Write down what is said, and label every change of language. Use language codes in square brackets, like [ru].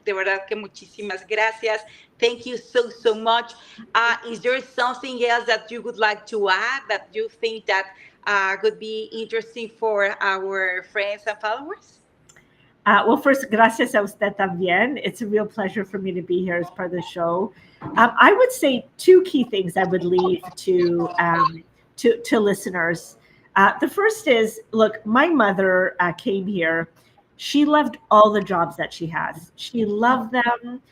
[es] De verdad que muchísimas gracias. [en] Thank you so much. Is there something else that you would like to add that you think that could be interesting for our friends and followers? Well, first, [es] gracias a usted también. [en] It's a real pleasure for me to be here as part of the show. I would say 2 key things I would leave to listeners. The first is, look, my mother came here. She loved all the jobs that she has. She loved them.